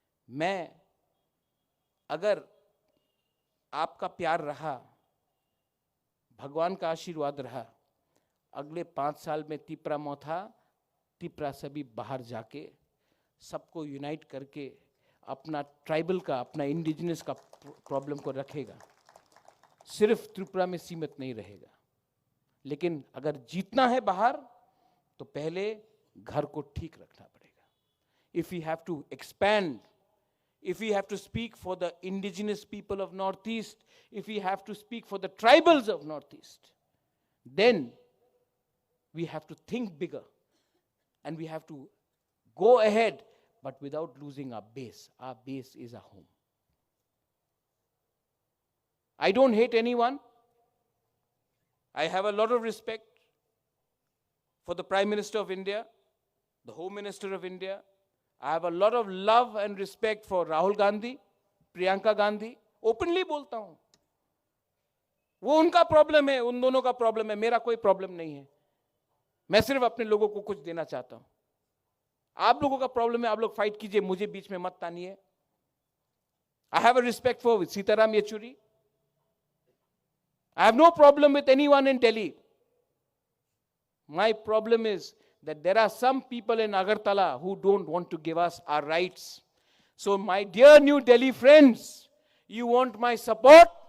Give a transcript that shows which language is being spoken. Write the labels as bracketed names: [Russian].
[Hindi] मैं, अगर आपका प्यार रहा, भगवान का आशीर्वाद रहा, अगले 5 साल में तिपरा मोथा, तिपरा सभी बाहर जाके सबको यूनाइट करके अपना ट्राइबल का, अपना इंडिजिनस का प्रॉब्लम को रखेगा। सिर्फ त्रिपुरा में सीमित नहीं रहेगा। लेकिन अगर जीतना है बाहर, तो पहले घर को ठीक रखना पड़ेगा। [English] If you have to expand, if we have to speak for the indigenous people of Northeast, if we have to speak for the tribals of Northeast, then we have to think bigger and we have to go ahead, but without losing our base. Our base is our home. I don't hate anyone. I have a lot of respect for the Prime Minister of India, the Home Minister of India. I have a lot of love and respect for Rahul Gandhi, Priyanka Gandhi. [Hindi] Openly बोलता हूं, वो उनका problem है, उन दोनों का problem है, मेरा कोई प्रॉब्लम नहीं है। मैं सिर्फ अपने लोगों को कुछ देना चाहता हूं। आप लोगों का प्रॉब्लम है, आप लोग फाइट कीजिए, मुझे बीच में मत तानिए। [English] I have a respect for Sitaram Yechuri. I have no problem with anyone in Delhi. My problem is that there are some people in Agartala who don't want to give us our rights. So my dear New Delhi friends, you want my support?